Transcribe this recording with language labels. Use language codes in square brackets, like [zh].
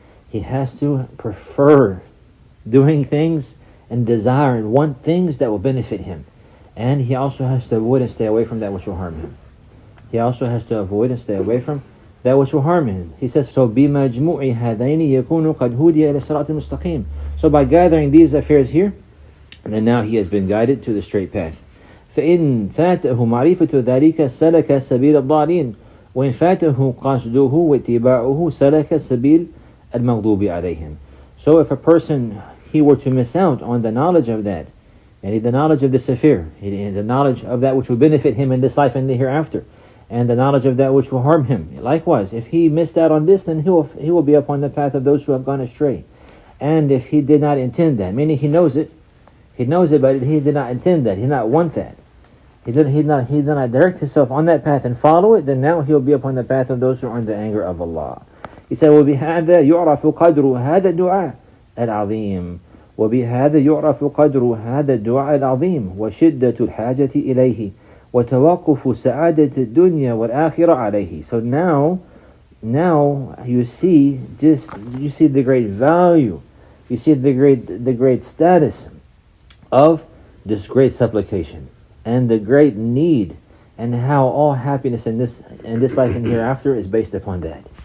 [en] He has to prefer doing things and desire and want things that will benefit him. And he also has to avoid and stay away from that which will harm him. He also has to avoid and stay away from that which will harm him. [ar] He says, so بِمَجْمُوعِ هَذَيْنِ يَكُونُ قَدْ هُدِيَ إِلَى الصِّرَاطِ الْمُسْتَقِيمِ. [en] So by gathering these affairs here, and now he has been guided to the straight path. [ar] فإن فاته معرفة ذلك سلك سبيل الضالين وإن فاته قصده واتباعه سلك سبيل المغضوب عليهم. [en] So if a person, he were to miss out on the knowledge of that, and the knowledge of this affair, the knowledge of that which will benefit him in this life and the hereafter, and the knowledge of that which will harm him. Likewise, if he missed out on this, then he will be upon the path of those who have gone astray. And if he did not intend that, meaning he knows it, but he did not intend that, he did not want that, he did not direct himself on that path and follow it, then now he'll be upon the path of those who are in the anger of Allah. [ar] He said, وَبِهَذَا يُعْرَفُ قَدْرُ هَذَا الدُّعَاء الْعَظِيمِ وبهذا يعرف قدر هذا الدعاء العظيم وشدة الحاجة إليه وتوقف سعادة الدنيا والآخرة عليه. [en] So now you see the great value, you see the great status of this great supplication and the great need, and how all happiness in this life and hereafter is based upon that.